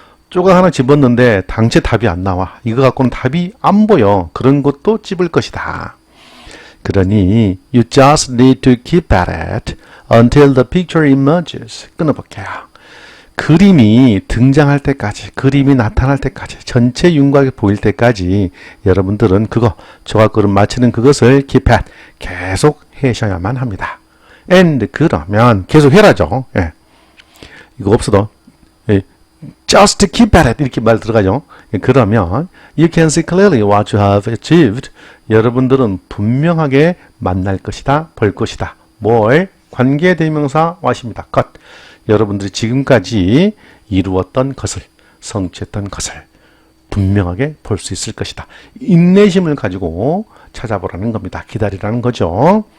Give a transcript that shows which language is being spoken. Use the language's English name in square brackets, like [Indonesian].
[Korean] 조각 하나 집었는데 당최 답이 안 나와. 이거 갖고는 답이 안 보여. 그런 것도 집을 것이다. 그러니 [English] you just need to keep at it until the picture emerges. [Korean] 끊어볼게요. 그림이 등장할 때까지, 그림이 나타날 때까지, 전체 윤곽이 보일 때까지 여러분들은 조각 그림 맞히는 그것을 keep at, 계속 하셔야만 합니다. and 그러면 계속 해라죠. 예. 이거 없어도 [English] just keep at it [Korean] 이렇게 말 들어가죠. 그러면 [English] you can see clearly what you have achieved. [Korean] 여러분들은 분명하게 만날 것이다, 볼 것이다. 뭘? 관계대명사 what입니다. 것. 여러분들이 지금까지 이루었던 것을, 성취했던 것을 분명하게 볼 수 있을 것이다. 인내심을 가지고 찾아보라는 겁니다. 기다리라는 거죠.